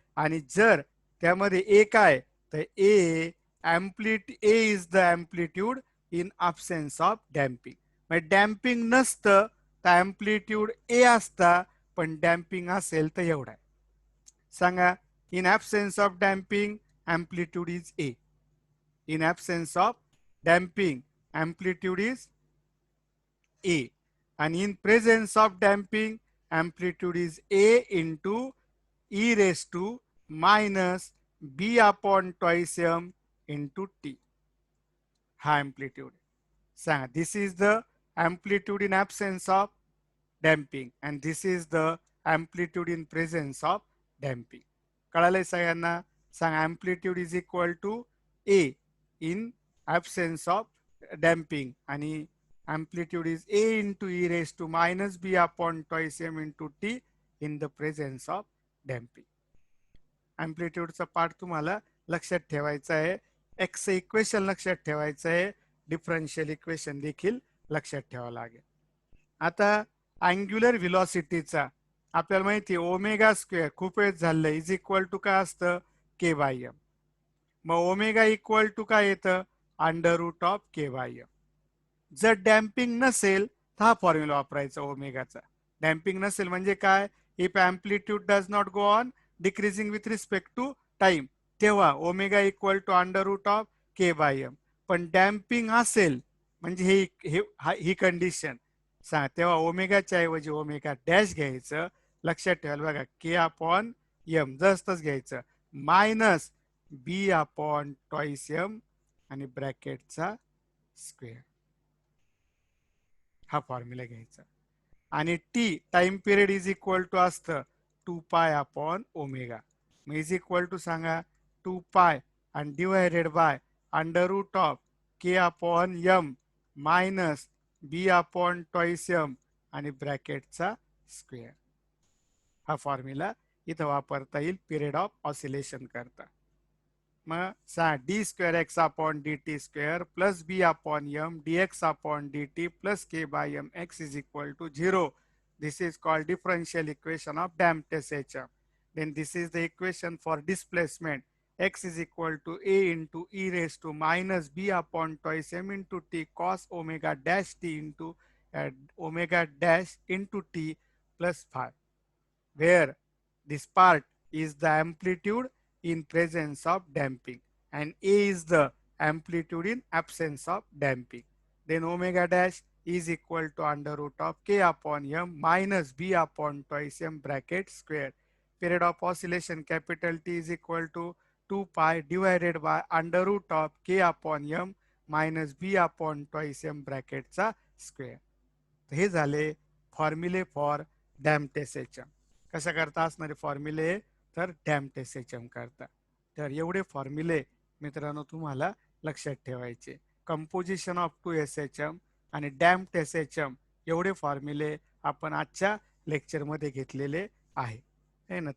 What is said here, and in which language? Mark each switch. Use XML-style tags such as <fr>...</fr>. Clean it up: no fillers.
<mr>आणि जर त्यामध्ये ए काय, तर</mr> <en>A is the amplitude in absence of damping.</en> <mr>म्हणजे डॅम्पिंग नसतं तर एम्प्लिट्यूड ए असता, पण डॅम्पिंग असेल तर एवढा आहे. सांगा,</mr> <en>In absence of damping amplitude is A. In absence of damping amplitude is A.</en> <mr>आणि</mr> <en>in presence of damping amplitude is A into e raise to minus b upon twice m into t,</en> <mr>हा amplitude. सांगा,</mr> <en>This is the amplitude in absence of damping and this is the amplitude in presence of damping.</en> <mr>कळालंय सगळ्यांना. सांगा,</mr> <en>amplitude is equal to A in absence of damping</en> <mr>आणि</mr> <en>amplitude is A into e raised to minus b upon twice m into t in the presence of damping.</en> <mr>amplitude चा part तुम्हाला लक्षात ठेवायचा आहे. X equation लक्षात ठेवायचं आहे, differential equation देखील लक्षात ठेवावं लागेल. आता अँग्युलर व्हेलॉसिटीचा आपल्याला माहिती आहे ओमेगा स्क्वेअर, खूप वेळ झालं,</mr> <en>is equal to</en> <mr>काय असतं, के बाय एम. मग ओमेगा इक्वल टू काय येतं, under route of K bye M. जर डॅम्पिंग नसेल तर हा फॉर्म्युला वापरायचा ओमेगाचा. डॅम्पिंग नसेल म्हणजे काय,</mr> <en>if amplitude does not go on decreasing with respect to time,</en> <mr>तेव्हा omega equal to under route of K bye M. पण डॅम्पिंग असेल म्हणजे ही कंडिशन. तेव्हा ओमेगाच्या ऐवजी ओमेगा डॅश घ्यायचं. लक्षात ठेवायला बघा के अपॉन एम जसतच घ्यायचं मायनस बी अपॉन टॉईस एम आणि ब्रॅकेटचा स्क्वेअर हा फॉर्म्युला घ्यायचा. आणि T time period is equal to असतं 2 पाय अपॉन ओमेगा. मग इज इक्वल टू सांगा 2 पाय आणि divided by under route of K upon M minus B upon twice M आणि ब्रॅकेटचा स्क्वेअर. हा फॉर्म्युला इथं वापरता येईल पिरियड ऑफ ऑसिलेशन करता.</mr> <en>मग d square x upon d t square plus b upon m d x upon d t plus k by m x is equal to 0. This is called differential equation of damped SHM. Then this is the equation for displacement. X is equal to A into e raised to minus b upon twice m into t cos omega dash t into omega dash into t plus 5, where this part is the amplitude in presence of damping and A is the amplitude in absence of damping. Then omega dash is equal to under root of k upon m minus b upon twice m bracket square. Period of oscillation capital T is equal to 2 pi divided by under root of k upon m minus b upon twice m bracket</en> <mr>चा square. हे झाले फॉर्म्युले for damped SHM. कशा करता असणारे फॉर्म्युले तर damped SHM करता. तर एवढे फॉर्म्युले मित्रांनो तुम्हाला लक्षात ठेवायचे.</mr> <en>composition of 2 SHM</en> <mr>आणि डॅम्प्ड एसएचएम एवढे फॉर्म्युले आपण आजच्या लेक्चरमध्ये घेतलेले आहे ना.</mr>